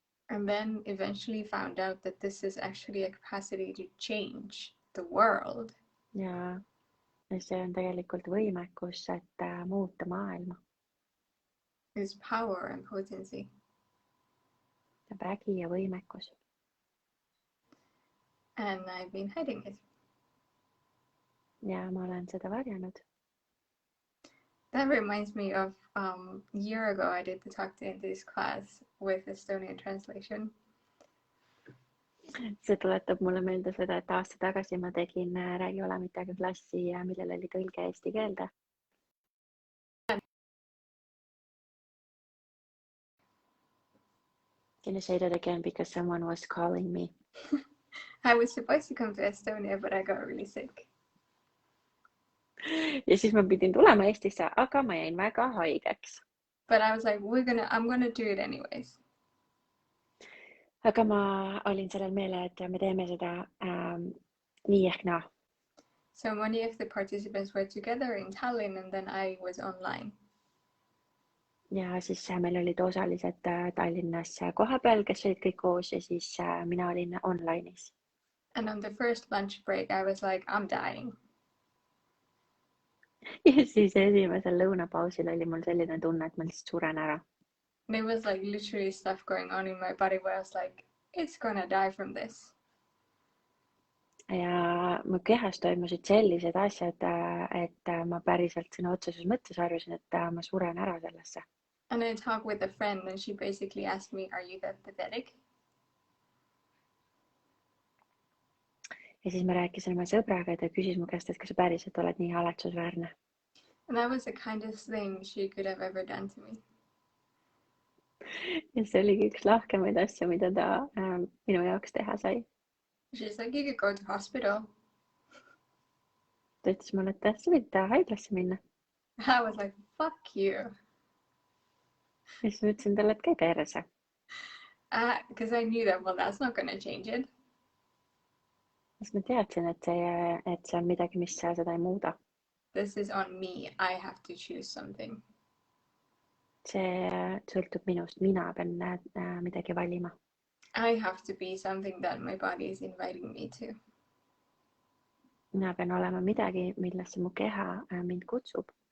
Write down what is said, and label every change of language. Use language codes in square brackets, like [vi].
[en] And then eventually found out that this is actually a capacity to change the world. [et] Ja see on tegelikult võimekus, et muuta maailma. [en] Is power and potency. [et] Vägi ja võimekus. [en] And I've been hiding it. [et] Ja ma olen seda varjanud. [en] That reminds me of a year ago I did the Talk to Indies class with Estonian translation. [et] See tuletab mulle meelde seda, et aasta tagasi ma tegin Räägi Olemitega klassi, millel oli tõlge eesti keelde. [en] Can you say that again because someone was calling me? I was supposed to come to Estonia, but I got really sick. [et] Ja siis ma pidin tulema Eestisse, aga ma jäin väga haigeks. [en] But I was like, I'm gonna do it anyways. [et] Aga ma olin sellel meele, et me teeme seda nii ehk naa. [en] So many of the participants were together in Tallinn and then I was online. [et] Ja siis meil olid osalised Tallinnas kohapeal, kes olid kõik koos ja siis mina olin online'is. [en] And on the first lunch break I was like, I'm dying. [et] Ja siis esimesel lõunapausil oli mul selline tunne, et ma lihtsalt suren ära. [en] There was like literally stuff going on in my body where I was like, it's gonna die from this. [et] Ja mu kehas toimusid sellised asjad, et ma päriselt sõna otseses mõttes arvasin, et ma suren ära sellesse. [en] And I talked with a friend and she basically asked me, are you that pathetic? [et] Ja siis ma rääkisin oma sõbraga ja ta küsis mu käest, et kas sa päriselt oled nii haletsusväärne. [en] And that was the kindest thing she could have ever done to me. [et] Ja see oligi üks lahkemaid asju, mida ta minu jaoks teha sai. [en] She's like, you could go to hospital. [et] Ta ütles mulle, et sa võid haiglasse minna. [en] I was like, fuck you. [et] Ja siis ma ütlesin talle, et käi perse. [en] Because I knew that, well, that's not going to change it. [et] Siis ma teadsin, et see on midagi, mis seda ei muuda. [en] This is on me. I have to choose something. [et] See sõltub minust. Mina pean midagi valima. [en] I have to be something that my body is inviting me to. [et] Mina pean olema midagi, millesse mu keha mind kutsub.